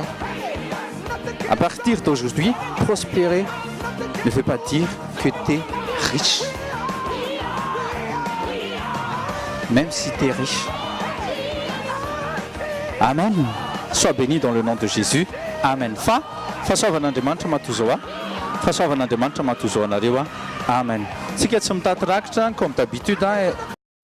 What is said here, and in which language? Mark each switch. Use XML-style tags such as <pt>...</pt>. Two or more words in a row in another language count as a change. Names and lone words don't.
<fr>À partir d'aujourd'hui, prospérer ne veut pas dire que tu es riche. Même si tu es riche. Amen. Sois béni dans le nom de Jésus. Amen.</fr> <mg>Fahasoavan'Andriamanitra matozoa. Fahasoavan'Andriamanitra matozoa anareo. Amen. Tsika tsy mitady rakitra</mg> <fr>comme d'habitude.</fr>